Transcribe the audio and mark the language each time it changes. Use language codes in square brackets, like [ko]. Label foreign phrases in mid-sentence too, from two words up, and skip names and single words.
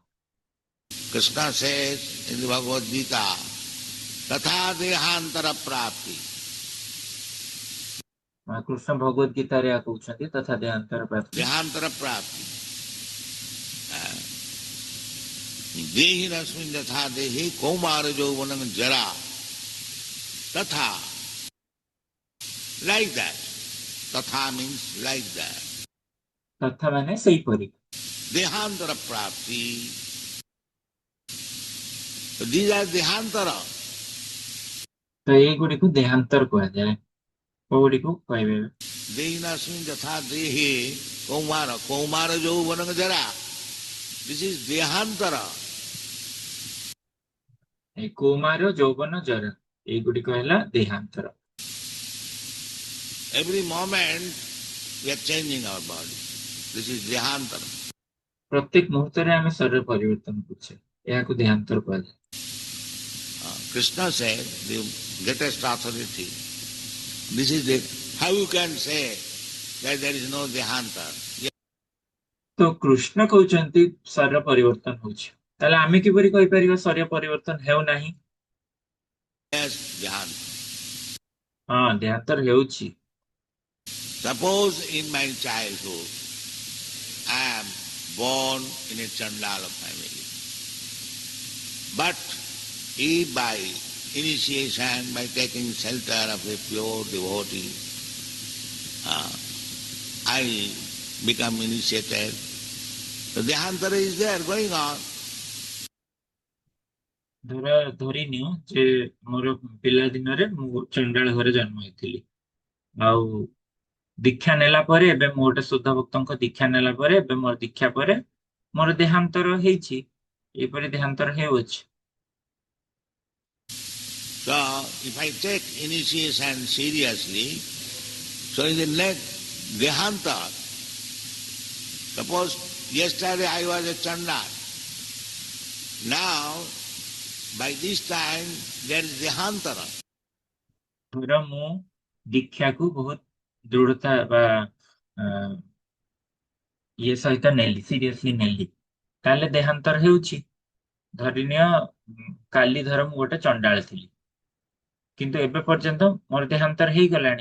[en] Krishna says in the Bhagavad Gita, [sa] तथा देहान्तर प्राप्ति. [or] କୃଷ୍ଣ ଭଗବତ ଗୀତାରେ ଏହା କହୁଛନ୍ତି [sa] ତଥା ଦେହାନ୍ତର ପ୍ରାପ୍ତି। देहान्तर प्राप्ति. देहि रस्मिन् यथा देहि कौमार जौवनम् जरा. Tatha. [en] Like that. Tatha means like that. [or] ତଥା ମାନେ ସେଇପରି। [sa] देहान्तर प्राप्ति. [en] So these are dehantara. [or] ତ ଏଇଗୁଡିକୁ ଦେହାନ୍ତର କୁହାଯାଏ। କୋଉଗୁଡିକୁ କହିବେ? [sa] देहि रस्मिन् यथा देहि कौमार जौवनम् जरा. [en] This is dehantara. [or] ଏ [sa] କୌମାର ଯୌବନ ଜରା, [or] ଏଇଗୁଡିକ ହେଲା ଦେହାନ୍ତର। [en] Every moment we are changing our body. This is dehantara. [or] ପ୍ରତ୍ୟେକ ମୁହୂର୍ତ୍ତରେ ଆମେ ଶରୀର ପରିବର୍ତ୍ତନ କରୁଛେ, ଏହାକୁ ଦେହାନ୍ତର କୁହାଯାଏ। [en] Krishna said, the greatest authority, this is the, how you can say that there is no dehantara? [or] ତ କୃଷ୍ଣ କହୁଛନ୍ତି ଶରୀର ପରିବର୍ତ୍ତନ ହଉଛି, ତାହେଲେ ଆମେ କିପରି କହିପାରିବା ଶରୀର ପରିବର୍ତ୍ତନ ହେଉନାହିଁ? [en] Yes, dehantara. [or] ହଁ, ଦେହାନ୍ତର ହେଉଛି। [en] Suppose in my childhood, I am born in a Chandala family. But if by initiation, by taking shelter of a pure devotee, I become initiated, so dehantara is there going on. [or] ଧରି ନିଅ ଯେ ମୋର ପିଲା ଦିନରେ ମୁଁ ଚଣ୍ଡାଳ ଘରେ ଜନ୍ମ ହେଇଥିଲି, ଆଉ ଦୀକ୍ଷା ନେଲା ପରେ ଏବେ ମୁଁ ଗୋଟେ ଶୁଦ୍ଧ ଭକ୍ତଙ୍କ ଦୀକ୍ଷା ନେଲା ପରେ ଏବେ ମୋର ଦୀକ୍ଷା ପରେ ମୋର ଦେହାନ୍ତର ହେଇଛି, ଏପରି ଦେହାନ୍ତର ହେଉଅଛି। [en] So if I take initiation seriously, so in the next dehantara, suppose yesterday I was a Chandal, now by this time there is dehantara. [or] ଧର ମୁଁ ଦୀକ୍ଷାକୁ ବହୁତ ଦୃଢତା ବା ଇଏ ସହିତ ନେଲି, ସିରିୟସଲି ନେଲି, ତାହେଲେ ଦେହାନ୍ତର ହେଉଛି। ଧରିନିଅ କାଲି ଧର ମୁଁ ଗୋଟେ ଚଣ୍ଡାଳ ଥିଲି, କିନ୍ତୁ ଏବେ ପର୍ଯ୍ୟନ୍ତ ମୋର ଦେହାନ୍ତର ହେଇଗଲାଣି।